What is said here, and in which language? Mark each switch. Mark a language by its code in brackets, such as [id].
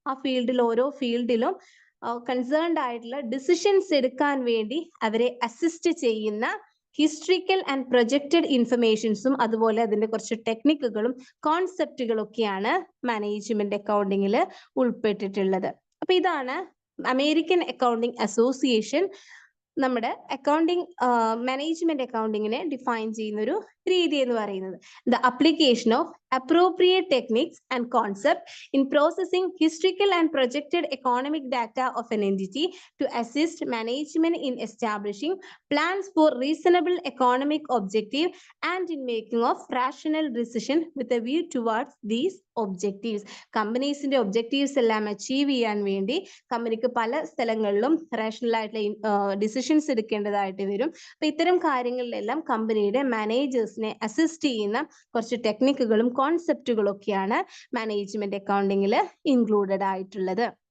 [ml] ആ ഓരോ ഫീൽഡിലും കൺസേൺഡ് ആയിട്ടുള്ള ഡിസിഷൻസ് എടുക്കാൻ വേണ്ടി അവരെ അസിസ്റ്റ് ചെയ്യുന്ന ഹിസ്റ്ററിക്കൽ ആൻഡ് പ്രൊജക്റ്റഡ് ഇൻഫർമേഷൻസും അതുപോലെ അതിന്റെ കുറച്ച് ടെക്നിക്കുകളും കോൺസെപ്റ്റുകളും ഒക്കെയാണ് മാനേജ്മെന്റ് അക്കൗണ്ടിങ്ങിൽ ഉൾപ്പെട്ടിട്ടുള്ളത്. അപ്പൊ ഇതാണ് അമേരിക്കൻ അക്കൗണ്ടിംഗ് അസോസിയേഷൻ നമ്മുടെ അക്കൗണ്ടിങ് മാനേജ്മെന്റ് അക്കൗണ്ടിങ്ങിനെ ഡിഫൈൻ ചെയ്യുന്ന ഒരു രീതി എന്ന് പറയുന്നത്. [en] The application of appropriate techniques and concept in processing historical and projected economic data of an entity to assist management in establishing plans for reasonable economic objective and in making of rational decision with a view towards these objectives. [ml] കമ്പനീസിന്റെ objectives എല്ലാം achieve ചെയ്യാൻ വേണ്ടി കമ്പനിക്ക് പല സ്ഥലങ്ങളിലും rational ആയിട്ടുള്ള decisions എടുക്കേണ്ടതായിട്ട് വരും. അപ്പൊ ഇത്തരം കാര്യങ്ങളിലെല്ലാം കമ്പനിയുടെ മാനേജേഴ്സിനെ അസിസ്റ്റ് ചെയ്യുന്ന കുറച്ച് ടെക്നിക്കുകളും കോൺസെപ്റ്റുകളൊക്കെയാണ് മാനേജ്മെന്റ് അക്കൗണ്ടിങ്ങിൽ ഇൻക്ലൂഡഡ് ആയിട്ടുള്ളത്.